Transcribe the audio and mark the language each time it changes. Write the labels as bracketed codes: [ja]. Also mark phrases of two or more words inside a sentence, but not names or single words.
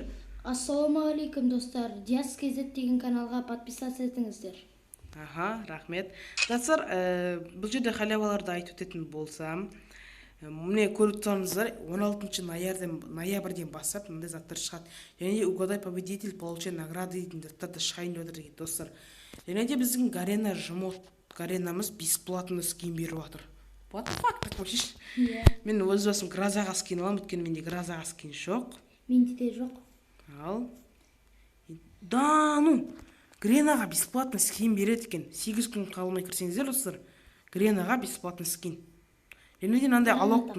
[kk] Ассалаумағалейкум достар. Жазкеде деген каналға подписаться етіңіздер. Рахмет. Достар, бұл жерде халяваларды айтып өтетін болсам, міне көріп тұрсаңыздар 16 ноябрьден бастап мындай заттар шығады. Және де [ru] угадай победитель получает награды [kk] дейтін заттарды шығайын деп отыр достар. Және де біздің Гарена жмот Гаренамыз бесплатно скин беріп жатыр. [en] What the fuck, [ru] так вообще? [kk] Мен өз басым Гразаға скин аламын, өйткені менде Гразаға скин жоқ. Менде де жоқ. Ал Гренаға бесплатно скин береді екен. 8 күн қалмай кірсеңіздер достар, Гренаға бесплатно скин. Және де мынандай алоқтың.